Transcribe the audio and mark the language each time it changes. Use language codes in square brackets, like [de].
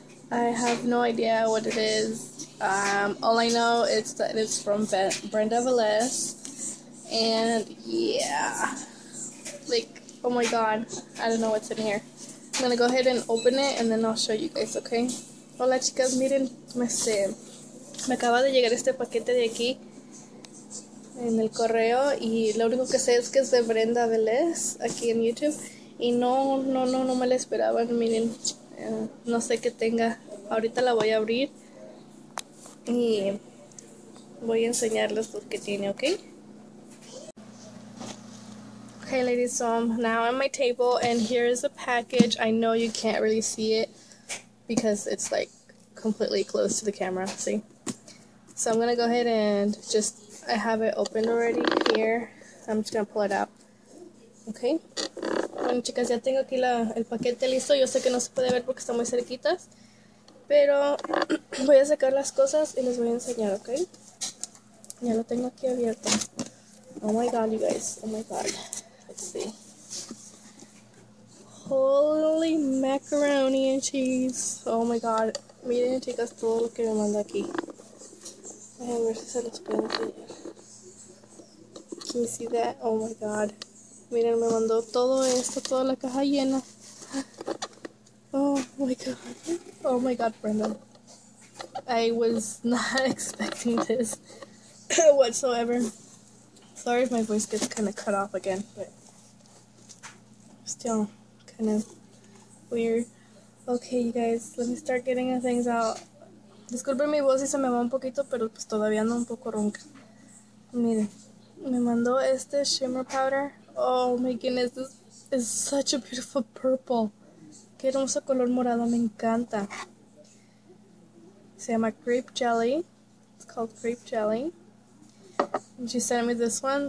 [en] I have no idea what it is. All I know is that it's from Brenda Velez, and yeah, like, oh my god, I don't know what's in here. I'm gonna go ahead and open it and then I'll show you guys, okay? [es] Hola chicas, miren, me acaba de llegar este paquete de aquí en el correo y lo único que sé es que es de Brenda Velez aquí en YouTube y no me la esperaban. Miren, no sé qué tenga. Ahorita la voy a abrir y voy a enseñarles lo que tiene, ¿ok? [en] Okay ladies, so I'm now on my table and here is the package. I know you can't really see it because it's like completely close to the camera, see? So I'm gonna go ahead and I have it opened already here. I'm just gonna pull it out. Okay. [es] Bueno chicas, ya tengo aquí el paquete listo. Yo sé que no se puede ver porque está muy cerquitas, pero voy a sacar las cosas y les voy a enseñar, ¿ok? Ya lo tengo aquí abierto. [en] Oh my god, you guys. Oh my god. Let's see. Holy macaroni and cheese. Oh my god. [es] Miren chicas todo lo que me manda aquí. A ver si se los puedo enseñar. [en] Can you see that? Oh my god. [es] Miren, me mandó todo esto, toda la caja llena. [en] Oh my god. Oh my god, Brenda. I was not expecting this whatsoever. Sorry if my voice gets kind of cut off again, but still kind of weird. Okay, you guys, let me start getting the things out. [es] Disculpen mi voz si se me va un poquito, pero pues todavía ando un poco ronca. Miren, me mandó este shimmer powder. [en] Oh my goodness, this is such a beautiful purple. [es] Qué hermoso color morado, me encanta. Se llama Grape Jelly. [en] It's called Grape Jelly. And she sent me this one.